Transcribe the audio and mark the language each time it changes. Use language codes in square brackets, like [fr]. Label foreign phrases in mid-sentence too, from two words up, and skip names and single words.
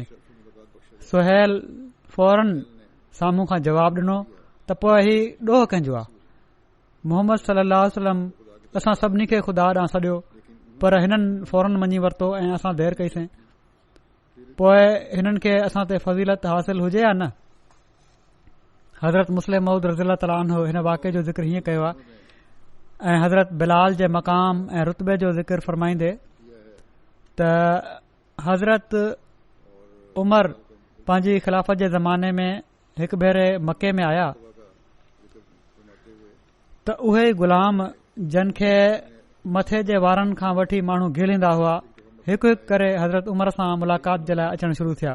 [sd] सुहैल फौरन साम्हूं खां जवाबु ॾिनो त पोइ ही ॾोह कंहिंजो आहे. मोहम्मद [ar] صلى الله عليه وسلم [sd] असां सभिनी खे ख़ुदा ॾांहुं सॾियो पर हिननि फौरन मञी वरितो ऐं असां देरि कईसीं. पोइ हिननि खे असां ते फज़ीलत हासिल हुजे या न. हज़रत मुस्लिम मऊद [ar] رضي الله تعالى عنه [sd] हिन वाक़े जो ज़िक्र हीअं कयो आहे ऐं हज़रत बिलाल जे मक़ाम ऐं रुतबे जो ज़िक्र फ़रमाईंदे त हज़रत उमर पंहिंजी ख़िलाफ़त जे ज़माने में हिकु भेरे मके में आया त उहे ग़ुलाम जन खे मथे जे वारनि खां वठी माण्हू घिलींदा हुआ हिकु हिकु करे हज़रत उमर सां मुलाक़ात जे लाइ अचणु शुरू थिया.